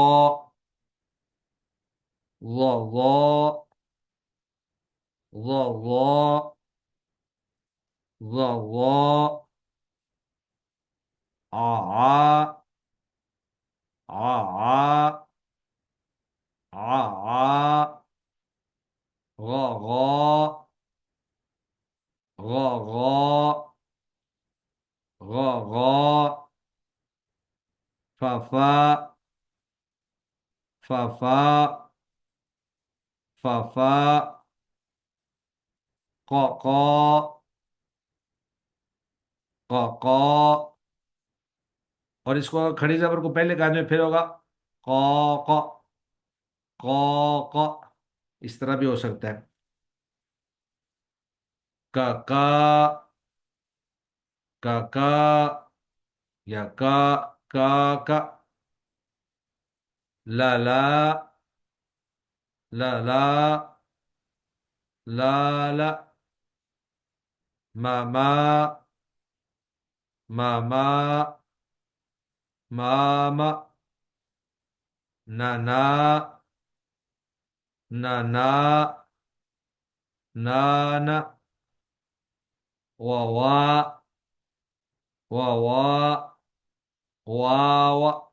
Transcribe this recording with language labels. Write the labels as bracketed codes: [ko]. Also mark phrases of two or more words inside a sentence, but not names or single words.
[ur] ظ ظ ظ ظ ظ ظ. ع ع ع ع ع ع. غ غ غا غا غا غا فا فا فا فا فا فا قا قا قا قا اور اس کو کھڑی زبر کو پہلے کانے میں پھر ہوگا قا قا قا قا اس طرح بھی ہو سکتا ہے کا کا کا کا یا کا کا لا لا لا لا لا لا ما ما ما ما ما ما نا نا نا نا نا نا وا وا وا وا وا وا